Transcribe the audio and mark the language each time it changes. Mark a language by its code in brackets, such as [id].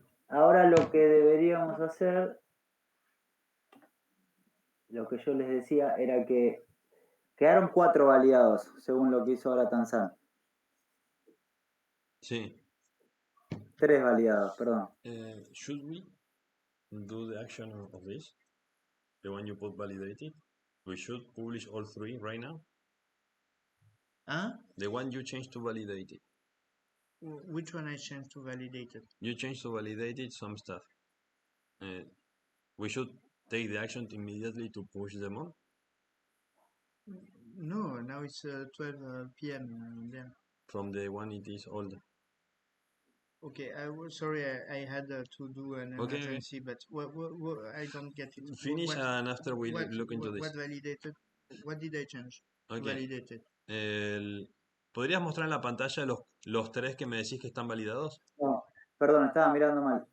[es] Ahora lo que deberíamos hacer, lo que yo les decía, era que quedaron 4 validados, según lo que hizo ahora Tansen. Sí. 3 validados, perdón. [en] Should we do the action of this? The one you put validated? We should publish all 3 right now? The one you changed to validated. Which one I changed to validated? You changed to validated some stuff. We should take the action immediately to push them on? No, now it's 12 p.m. there. From the one it is old. Okay, sorry, I had to do an emergency, but what, I don't get it. Finish and after we look into this. What validated? What did I change? Okay. Validated. [es] ¿Podrías mostrar en la pantalla los 3 que me decís que están validados? No, perdón, estaba mirando mal.